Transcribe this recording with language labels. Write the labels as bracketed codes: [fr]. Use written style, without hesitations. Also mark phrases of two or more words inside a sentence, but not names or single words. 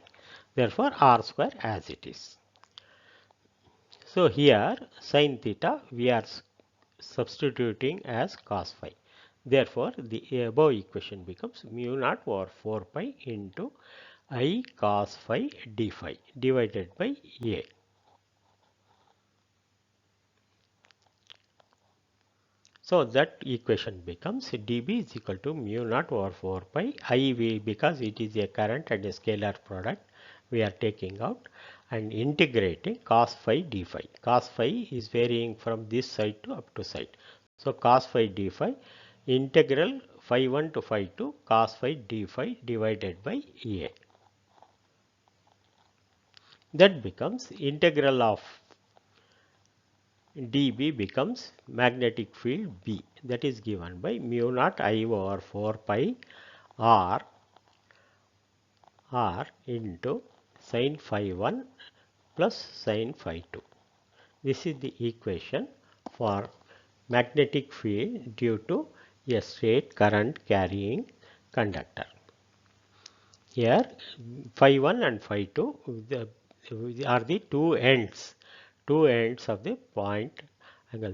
[en] Therefore, r square as it is. So here sin theta we are substituting as cos phi. Therefore, the above equation becomes mu naught over 4 pi into I cos phi d phi divided by A. So that equation becomes dB is equal to mu naught over 4 pi I, because it is a current and a scalar product we are taking out, and integrating cos phi d phi. Cos phi is varying from this side to up to side. So cos phi d phi integral phi 1 to phi 2 cos phi d phi divided by A. That becomes integral of dB becomes magnetic field B, that is given by mu naught I over 4 pi R into sin phi 1 plus sin phi 2. This is the equation for magnetic field due to a straight current carrying conductor. here phi 1 and phi 2 are the two ends of the point angle.